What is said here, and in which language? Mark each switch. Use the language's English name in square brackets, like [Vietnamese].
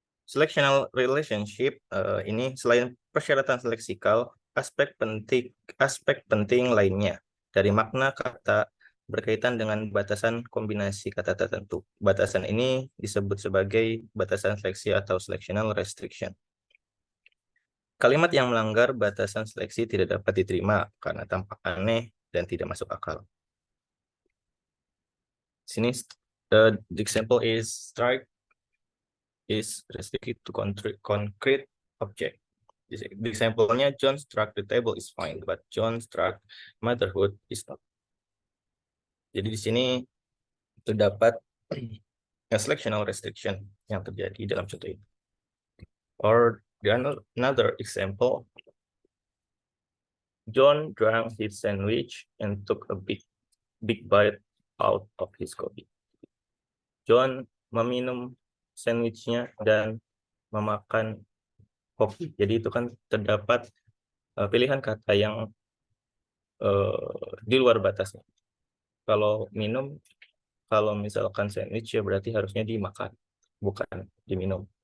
[Indonesian] Selectional relationship ini selain persyaratan leksikal, aspek penting lainnya dari makna kata berkaitan dengan batasan kombinasi kata tertentu. Batasan ini disebut sebagai batasan seleksi atau selectional restriction. Kalimat yang melanggar batasan seleksi tidak dapat diterima karena tampak aneh dan tidak masuk akal. Sini [English] the example is strike is restricted to concrete object. The example-nya, John struck the table is fine, but John struck motherhood is not. [Indonesian] Jadi di sini terdapat selectional restriction yang terjadi dalam contoh ini. [English] Or another example, John drank his sandwich and took a big bite out of his coffee. [Indonesian] John meminum sandwichnya dan memakan kopi. Jadi itu kan terdapat pilihan kata yang di luar batasnya. Kalau minum, kalau misalkan sandwich ya berarti harusnya dimakan, bukan diminum.